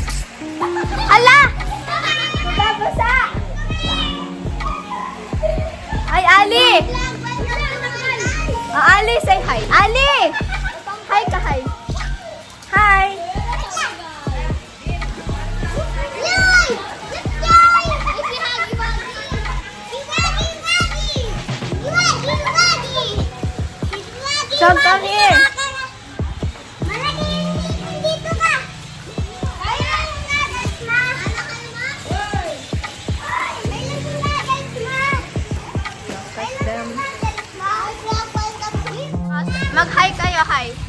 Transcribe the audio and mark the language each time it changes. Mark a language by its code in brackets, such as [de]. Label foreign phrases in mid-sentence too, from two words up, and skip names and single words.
[tl] Ala! Babasa! Ay, Ali! Ali, [en] say hi. Ali! Hi ka, hi. Hi! So come here. [tl] Mag-hi kayo, [en] hi.